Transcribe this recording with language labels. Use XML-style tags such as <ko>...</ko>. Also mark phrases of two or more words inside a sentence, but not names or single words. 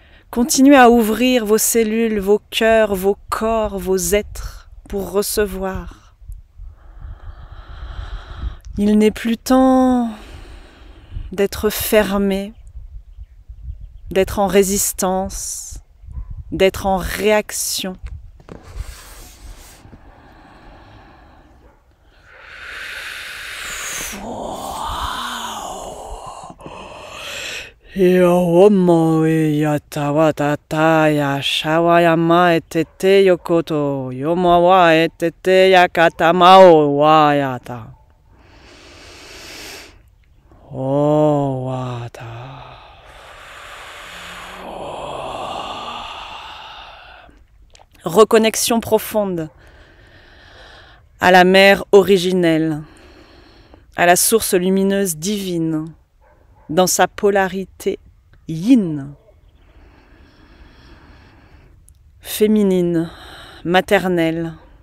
<fr>Continuez à ouvrir vos cellules, vos cœurs, vos corps, vos êtres pour recevoir. Il n'est plus temps d'être fermé, d'être en résistance, d'être en réaction. Yomo yatawa tataya shawayama etete yokoto yomawa etete yakatamao wayata. Oh wata. Reconnexion profonde à la mère originelle, à la source lumineuse divine, dans sa polarité yin, féminine, maternelle.</fr>